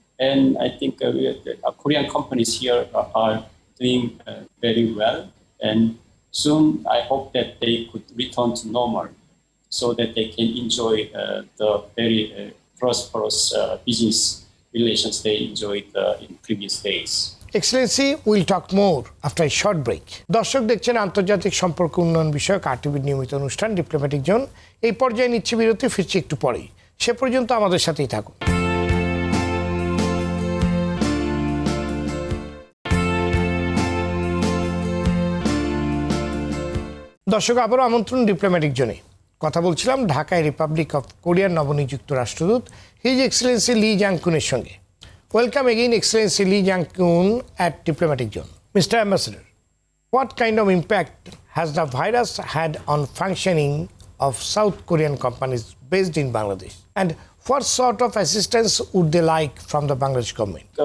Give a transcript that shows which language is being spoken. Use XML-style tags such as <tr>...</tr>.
<en>And I think Korean companies here are doing very well. And soon I hope that they could return to normal so that they can enjoy the very prosperous business relations they enjoyed in previous days. Excellency, we'll talk more after a short break.</en> <bn>দর্শক দেখছেন আন্তর্জাতিক সম্পর্ক উন্নয়ন বিষয়ক RTV নিয়মিত অনুষ্ঠান diplomatic zone. এই পর্যায়ে নিচ্ছে বিরতি, ফিরছি একটু পরেই। সে পর্যন্ত আমাদের সাথেই থাকুন। দর্শক আবারও আমন্ত্রণ ডিপ্লোম্যাটিক জোনে। কথা বলছিলাম ঢাকায় রিপাবলিক অফ কোরিয়ার নবনিযুক্ত রাষ্ট্রদূত হিজ এক্সেলেন্সি লি জাং কুনের সঙ্গে।</bn> <en>Welcome again, Excellency Lee Jang Keun at Diplomatic Zone. Mr. Ambassador, what kind of impact has the virus had on functioning of South Korean companies based in Bangladesh? And what sort of assistance would they like from the Bangladesh government?</en>